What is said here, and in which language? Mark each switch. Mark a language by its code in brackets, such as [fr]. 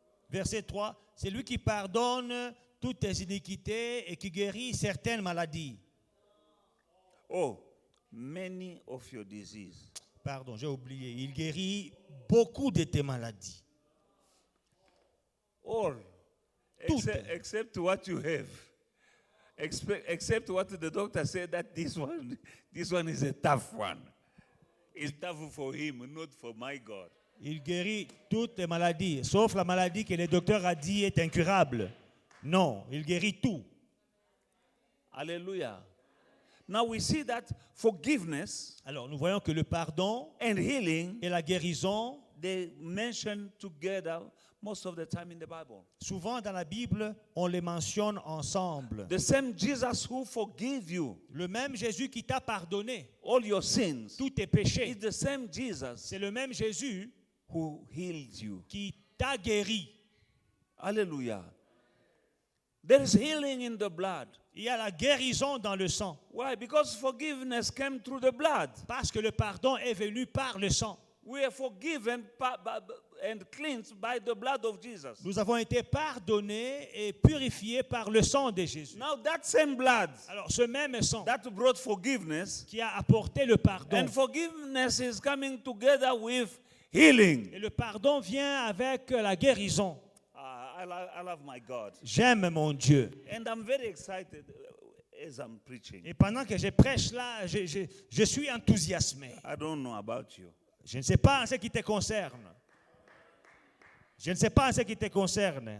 [fr] Verset 3, c'est lui qui pardonne toutes tes iniquités et qui guérit certaines maladies. [en] Oh, many of your disease. [fr] Pardon, j'ai oublié. Il guérit beaucoup de tes maladies. [en] All, except what you have. Except what the doctor said, that this one is a tough one. It's tough for him, not for my God. [fr] Il guérit toutes les maladies, sauf la maladie que le docteur a dit est incurable. Non, il guérit tout. [en] Hallelujah. Now we see that forgiveness [fr] Alors nous voyons que le pardon [en] and healing, [fr] et la guérison, [en] they mention together most of the time in the Bible. [fr] souvent dans la Bible, on les mentionne ensemble. [en] The same Jesus who forgave you [fr] Le même Jésus qui t'a pardonné [en] all your sins [fr] tous tes péchés, [en] is the same Jesus [fr] c'est le même Jésus [en] who healed you. [fr] qui t'a guéri. [en] Hallelujah. There is healing in the blood. [fr] Il y a la guérison dans le sang. [en] Why? Because forgiveness came through the blood. [fr] Parce que le pardon est venu par le sang. [en] We are forgiven and cleansed by the blood of Jesus. [fr] Nous avons été pardonnés et purifiés par le sang de Jésus. [en] Now that same blood [fr] Alors ce même sang [en] that brought forgiveness, [fr] qui a apporté le pardon, [en] and forgiveness is coming together with healing. [fr] et le pardon vient avec la guérison. [en] I love my God. [fr] J'aime mon Dieu. [en] And I'm very excited as I'm preaching. [fr] Et pendant que je prêche là, je suis enthousiasmé. [en] I don't know about you. [fr] Je ne sais pas en ce qui te concerne. Je ne sais pas en ce qui te concerne.